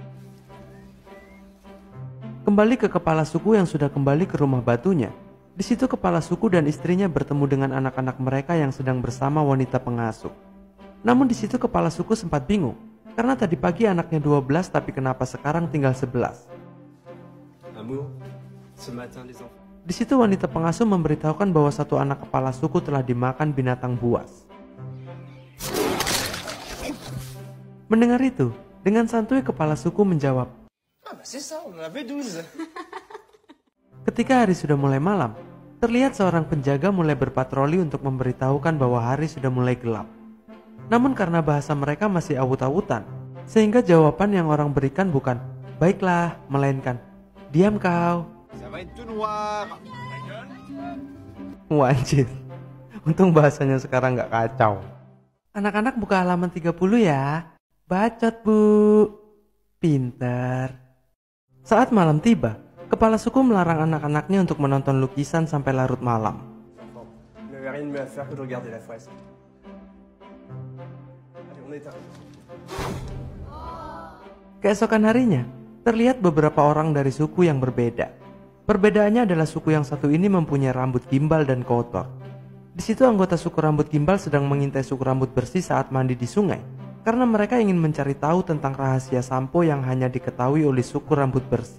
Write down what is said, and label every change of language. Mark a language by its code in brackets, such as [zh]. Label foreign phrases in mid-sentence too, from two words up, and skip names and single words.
[id] Kembali ke kepala suku yang sudah kembali ke rumah batunya. Di situ kepala suku dan istrinya bertemu dengan anak-anak mereka yang sedang bersama wanita pengasuh. Namun di situ kepala suku sempat bingung, karena tadi pagi anaknya 12 tapi kenapa sekarang tinggal 11. [fr] Amour, ce matin les enfants. [id] Di situ wanita pengasuh memberitahukan bahwa satu anak kepala suku telah dimakan binatang buas. Mendengar itu, dengan santuy kepala suku menjawab, [fr] C'est ça, on en avait 12. [id] ketika hari sudah mulai malam, terlihat seorang penjaga mulai berpatroli untuk memberitahukan bahwa hari sudah mulai gelap. Namun karena bahasa mereka masih awut-awutan, sehingga jawaban yang orang berikan bukan baiklah, melainkan diam kau. [fr] Ça va être tout noir. [id] Wajib. Untung bahasanya sekarang gak kacau. Anak-anak buka halaman 30 ya. Bacot bu. Pinter. Saat malam tiba, kepala suku melarang anak-anaknya untuk menonton lukisan sampai larut malam. [fr] Il n'avait rien de mieux à faire que de regarder la fresque. Allez, on éteint. [id] Keesokan harinya, terlihat beberapa orang dari suku yang berbeda. Perbedaannya adalah suku yang satu ini mempunyai rambut gimbal dan kotor. Di situ anggota suku rambut gimbal sedang mengintai suku rambut bersih saat mandi di sungai, karena mereka ingin mencari tahu tentang rahasia sampo yang hanya diketahui oleh suku rambut bersih.